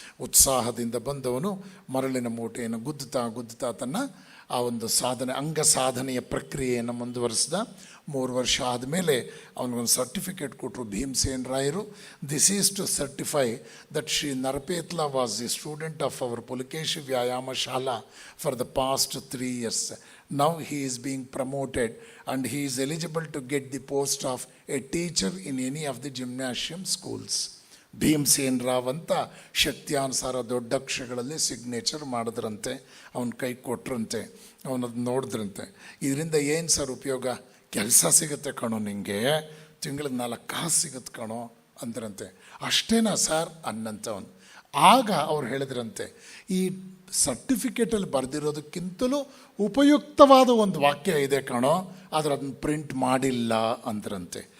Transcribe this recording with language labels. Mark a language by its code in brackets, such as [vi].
[kn] ಉತ್ಸಾಹದಿಂದ ಬಂದವನು ಮರಳಿನ ಮೂಟೆಯನ್ನು ಗುದ್ದುತ್ತಾ ತನ್ನ ಆ ಒಂದು ಅಂಗ ಸಾಧನೆಯ ಪ್ರಕ್ರಿಯೆಯನ್ನು ಮುಂದುವರಿಸಿದ. 3 ವರ್ಷ ಆದಮೇಲೆ ಅವನಿಗೊಂದು ಸರ್ಟಿಫಿಕೇಟ್ ಕೊಟ್ಟರು ಭೀಮಸೇನ್ ರಾಯರು. [en] This is to certify that Shri Narapetla was the student of our Pulakeshi Vyayama Shala for the past 3 years. Now he is being promoted and he is eligible to get the post of a teacher in any of the gymnasium schools. [kn] Bhimsen Rao ಅಂತ ಶಕ್ತಿಯಾನುಸಾರ ದೊಡ್ಡ ಅಕ್ಷರಗಳಲ್ಲಿ signature ಮಾಡಿದ್ರಂತೆ. ಅವನ ಕೈ ಕೊಟ್ರಂತೆ, ಅವನದು ನೋಡಿದ್ರಂತೆ. ಇದರಿಂದ ಏನು ಸರ್ ಉಪಯೋಗ? ಕೆಲಸ ಸಿಗುತ್ತೆ ಕಣೋ ನಿಮಗೆ, ತಿಂಗಳಿಗೆ 4 ಕಾಸು ಸಿಗುತ್ತೆ ಕಣೋ ಅಂದ್ರಂತೆ. ಅಷ್ಟೇನಾ ಸರ್ ಅನ್ನಂತವನು. ಆಗ ಅವ್ರು ಹೇಳಿದ್ರಂತೆ, ಈ ಸರ್ಟಿಫಿಕೇಟಲ್ಲಿ ಬರೆದಿರೋದಕ್ಕಿಂತಲೂ ಉಪಯುಕ್ತವಾದ ಒಂದು ವಾಕ್ಯ ಇದೆ ಕಣೋ, ಆದರೆ ಅದನ್ನು ಪ್ರಿಂಟ್ ಮಾಡಿಲ್ಲ ಅಂದ್ರಂತೆ.